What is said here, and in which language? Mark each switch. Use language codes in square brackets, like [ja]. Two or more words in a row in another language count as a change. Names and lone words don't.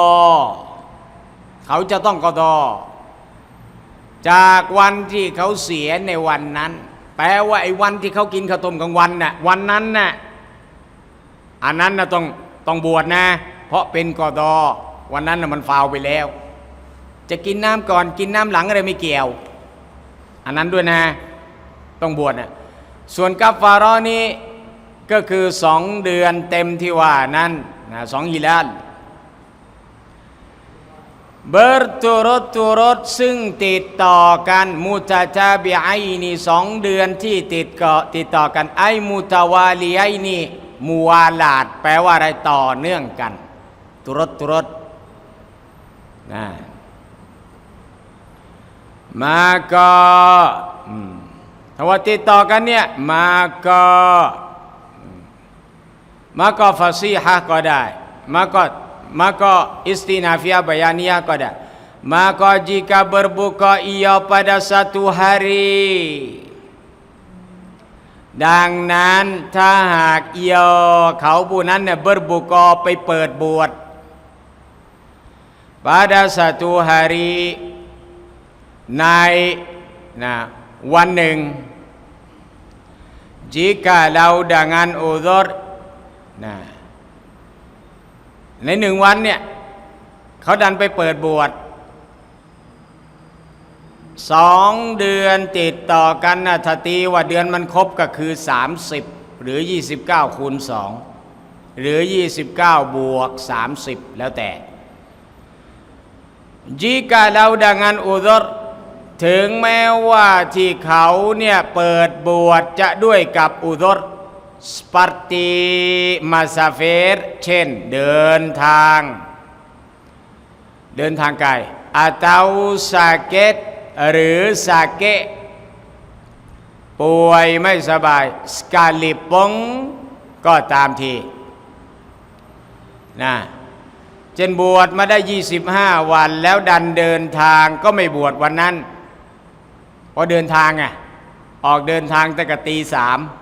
[th] เขาจะต้องกอฎอจากวันที่เขาเสียในวันนั้นแปลว่าไอ้วันที่เขากินข้าวต้มกลางวันน่ะวันนั้นน่ะอันนั้นน่ะต้องบวชนะเพราะเป็นกอฎอวันนั้นน่ะมันฟาวไปแล้วจะกินน้ำก่อนกินน้ำหลังอะไรไม่เกี่ยวอันนั้นด้วยนะต้องบวชนะส่วนกัฟฟาเราะห์นี้ก็คือ2 เดือนเต็มที่ว่านั้นนะ2 ฮิลาล berturut-turut ซึ่งติดต่อกันมุตะจาบิไอนี่2 เดือนที่ติดต่อกันไอมุตะวาลีไอนี่มูวาลาดแปลว่าอะไรต่อเนื่องกันตุรดนะ มาก็ถ้าว่าติดต่อกันเนี่ยมาก็ฟาซีฮะก็ได้มาก็อิสตินาฟิยะบายานียะก็ได้ [ms] maka jika berbuka ia pada 1 hari [th] ดังนั้นถ้าหากเขาผู้นั้นเนี่ยberbukaไปเปิดบวช [ms] pada 1 hari [th] ในวันหนึ่ง [ms] jika lau dengan uzur [th] ใน1 วันเนี่ยเขาดันไปเปิดบวช2 เดือนติดต่อกันนะถ้าตีว่าเดือนมันครบก็คือ30หรือ29 คูณ 2หรือ29 บวก 30แล้วแต่ [ms] jika lau dengan uzur [th] ถึงแม้ว่าที่เขาเนี่ยเปิดบวชจะด้วยกับอุซร [ms] seperti masafir [th] เช่นเดินทาง ไกล [ms] atau sakit [th] หรือสาเกะป่วยไม่สบาย sekalipun ก็ตามทีนะเช่นบวชมาได้25 วันแล้วดันเดินทางก็ไม่บวชวันนั้นเพราะเดินทางไงออกเดินทางตั้งแต่ตี 3